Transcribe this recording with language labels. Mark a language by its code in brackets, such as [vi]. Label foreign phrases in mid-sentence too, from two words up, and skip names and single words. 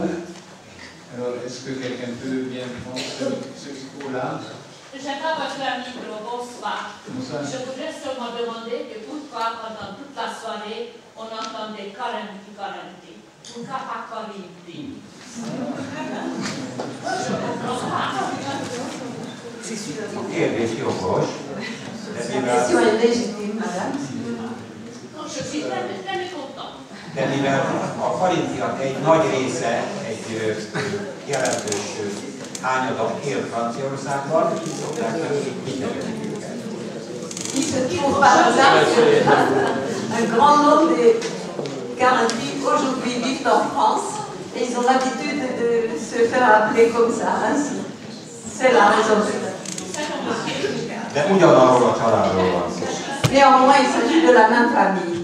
[fr] Alors, est-ce que quelqu'un peut bien prendre ce micro-là? J'aimerais votre micro, bonsoir. Bonsoir. Je voudrais seulement demander que pourquoi pendant toute la soirée on entendait Corinthi. Pourquoi pas Corinthi? Je comprends pas. [hu] Kérdés jogos, de [fr] La [hu] mivel, [fr] question est légitime, madame. Non, je suis très mécontent. [hu] de mivel a karintiak egy nagy része egy jelentős hányada él Franciaországban, így szokták megnevezni őket. [fr] Il se trouve par hasard un grand nombre de Carinthis aujourd'hui vivent en France et ils ont l'habitude de se faire appeler comme ça, ainsi. C'est la raison. [hu] De ugyanarról a családról van szó. [fr] Néanmoins, il s'agit de la même famille.